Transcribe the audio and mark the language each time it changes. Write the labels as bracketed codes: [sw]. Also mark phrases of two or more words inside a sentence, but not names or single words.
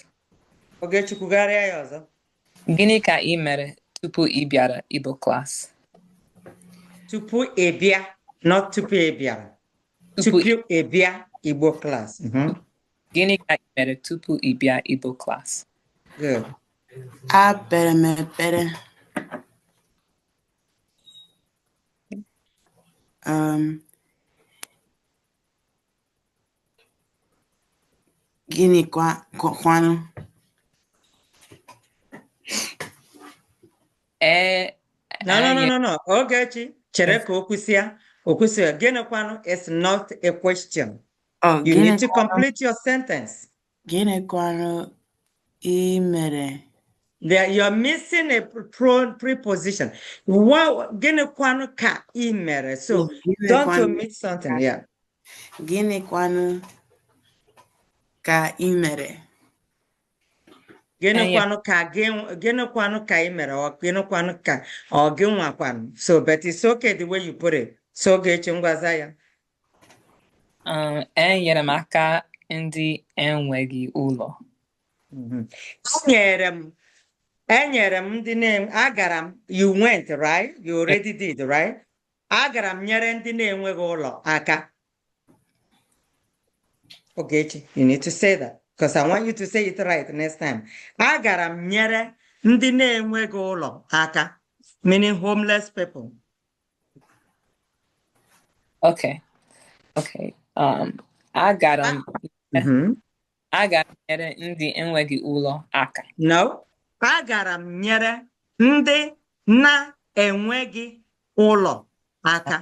[ig] Ogechi, kwugharịa ya ọzọ. Gịnị ka ị mere tupu ị bịara Igbo class? Tupu ị bịa, not tupu ị bịara. Tupu ị bịa Igbo class. Gịnị ka ị mere tupu ị bịa Igbo class? [en] Good. [ig] Apere m ekpere. Gịnị kwanụ? [en] No. [ig] Ogechi, chere ka o kwụsịa. Gịnị kwanụ [en] is not a question. You need to complete your sentence. [ig] Gịnị kwanụ ị mere? [en] You're missing a preposition. [ig] Gịnị kwanụ ka ị mere? [en] So don't omit something. Yeah. [ig] Gịnị kwanụ ka ị mere? Gịnịkwanụ ka ị mere ọ gịnịkwanụ ka ọ gị nwakwanụ [en] so but it's okay the way you put it so [ig] Ogechi ngwaza ya Enyere m aka ndị enweghị ụlọ. enyere m ndị agara m [en] you went right you already did right [ig] agara m nyere ndị na-enweghị ụlọ aka Ogechi [en] you need to say that because I want you to say it right next time [ig] agara m nyere ndị na-enweghị ụlọ aka [en] meaning homeless people. Okay. [ig] Agara m nyere ndị enweghị ụlọ aka. No, agara m nyere ndị na-enweghị ụlọ aka.